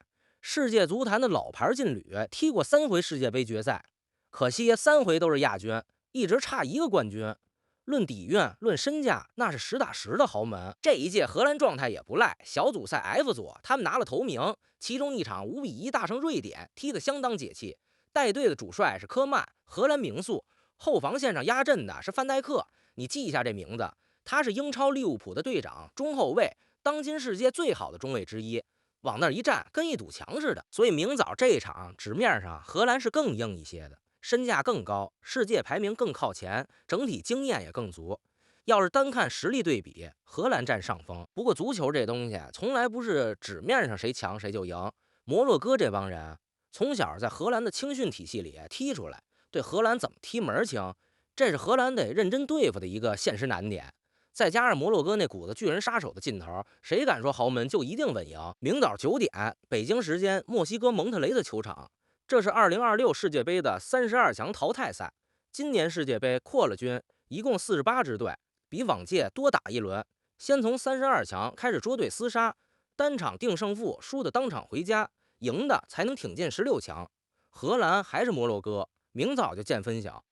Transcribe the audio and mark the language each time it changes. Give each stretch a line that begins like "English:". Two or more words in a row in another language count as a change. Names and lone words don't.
Chinese: 世界足壇的老牌劲旅，踢過3回世界杯決賽，可惜3回都是亞軍，一直差1個冠軍。論底蘊，論身價，那是實打實的豪門。這一屆荷蘭狀態也不賴，小組賽 F 組他們拿了頭名，其中一場5-1大勝瑞典，踢得相當解氣。帶隊的主帥是科曼，荷蘭名宿。後防線上压陣的是范戴克，你記一下這名字，他是英超利物浦的隊長，中後衛，当今世界最好的中卫之一。往那儿一站，跟一堵墙似的。所以明早这一场，纸面上荷蘭是更硬一些的，身价更高，世界排名更靠前，整體经驗也更足。要是单看實力對比，荷蘭占上風。不過足球這東西從來不是紙面上誰強誰就贏。摩洛哥這幫人從小在荷蘭的青訓體系裡踢出來，對荷蘭怎麼踢门清，這是荷蘭得認真對付的一個现實難點。再加上摩洛哥那股子巨人杀手的劲头，誰敢說豪门就一定穩贏？明早9点，北京时间，墨西哥蒙特雷的球场，這是2026世界杯的32 強淘汰賽。今年世界杯擴了軍，一共48支隊，比往屆多打一輪。先從32強開始捉對廝殺，單場定勝負，輸的當場回家，贏的才能挺進16強。荷蘭還是摩洛哥？明早就見分曉。